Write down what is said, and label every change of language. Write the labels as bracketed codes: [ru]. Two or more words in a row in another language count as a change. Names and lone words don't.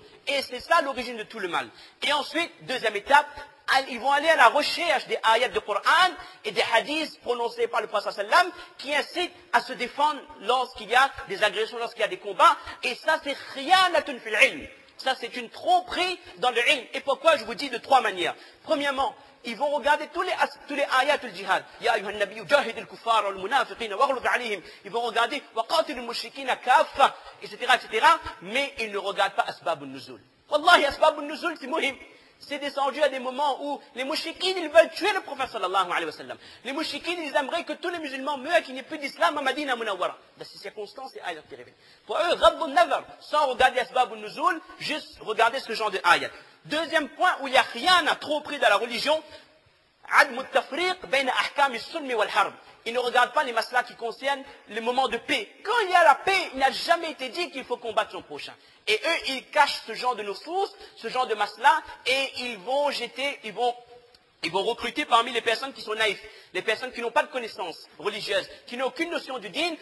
[fr] Et c'est ça l'origine de tout le mal. Et ensuite, deuxième étape, ils vont aller à la recherche des ayats du Coran et des hadiths prononcés par le prophète sallam qui incitent à se défendre lorsqu'il y a des agressions, lorsqu'il y a des combats. Et ça, c'est [ar] خيانة في العلم. [fr] Ça, c'est une tromperie dans le ilm. Et pourquoi? Je vous dis de trois manières. Premièrement, ils vont regarder tous les ayats du djihad. [ar] يا أيها النبي جاهد الكفار والمنافقين واغلظ عليهم. [fr] Ils vont regarder [ar] وقاتل المشركين كافة, [fr] etc., etc. Mais ils ne regardent pas [ar] أسباب النزول. [fr] Wallahi, [ar] أسباب النزول, [fr] c'est muhim. C'est descendu à des moments où les mouchikines, ils veulent tuer le prophète [ar] صلى الله عليه وسلم. [fr] Les mouchikines, ils aimeraient que tous les musulmans meurent, qu'il n'y ait plus d'islam à Madina Munawwara. Dans ces circonstances, c'est ayat qui révèle. Pour eux, Rabbun Nazar, sans regarder [ar] أسباب نزول, [fr] juste regarder ce genre de ayat. Deuxième point où il n'y a rien à trop pris dans la religion, [ar] عدم التفريق بين أحكام السلم والحرب. [fr] Il ne regarde pas les maslas qui concernent les moments de paix. Quand il y a la paix, il n'a jamais été dit qu'il faut combattre son prochain. Et eux, ils cachent ce genre de nusus, ce genre de maslas, et ils vont recruter parmi les personnes qui sont naïfs, les personnes qui n'ont pas de connaissances religieuses, qui n'ont aucune notion du dîn.